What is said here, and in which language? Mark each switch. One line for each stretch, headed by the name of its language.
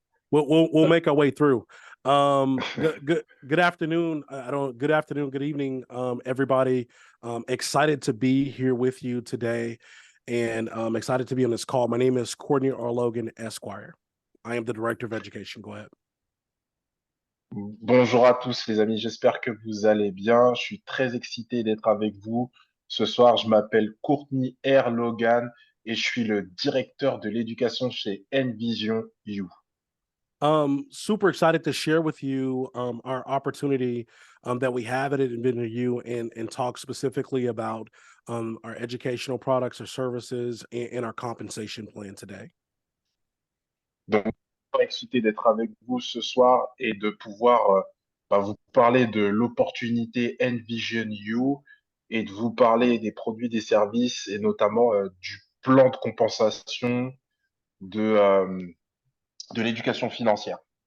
English: We'll make our way through. Good afternoon. Good afternoon, good evening, everybody. Excited to be here with you today, and I'm excited to be on this call. My name is Courtney R. Logan, Esquire. I am the Director of Education. Go ahead.
French: Bonjour à tous les amis, j'espère que vous allez bien. Je suis très excité d'être avec vous Ce soir, je m'appelle Courtney R. Logan et je suis le directeur de l'éducation chez Envision U.
English: Super excited to share with you our opportunity that we have at InventorU and talk specifically about our educational products or services and our compensation plan today.
French: Donc, je suis très excité d'être avec vous ce soir et de pouvoir vous parler de l'opportunité Envision U et de vous parler des produits, des services et notamment du plan de compensation de l'éducation financière.